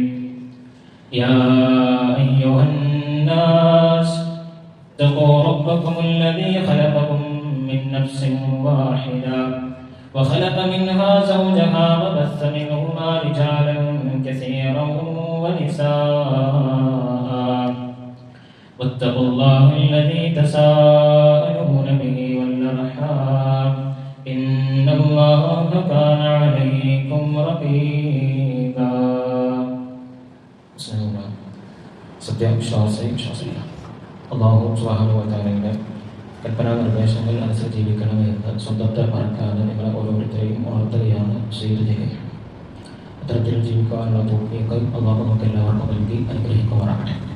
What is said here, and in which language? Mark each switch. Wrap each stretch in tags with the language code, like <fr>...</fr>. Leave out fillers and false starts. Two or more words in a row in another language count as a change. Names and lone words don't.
<ar>يا أيها الناس اتقوا ربكم الذي خلقكم من نفس واحدة وخلق منها زوجها وبث منهما رجالا كثيرا ونساء واتقوا الله الذي تساءلون به والأرحام إن الله كان عليكم رقيبا.</ar> <ml>സത്യവിശ്വാസികൾ</ml> <ar>الله سبحانه وتعالى</ar> <ml>കൽപ്പനാ നിർദ്ദേശങ്ങൾ അനുസരിച്ച് ജീവിക്കണമെന്ന് സ്വന്തത്തെ മറക്കാതെ നിങ്ങളെ ഓരോരുത്തരെയും ഉണർത്തുകയാണ് ചെയ്യുക. അത്തരത്തിൽ ജീവിക്കാനുള്ള തൗഫീഖ് അല്ലാഹു നമുക്ക് എല്ലാവർക്കും നൽകി അനുഗ്രഹിക്കുമാറാകട്ടെ.</ml>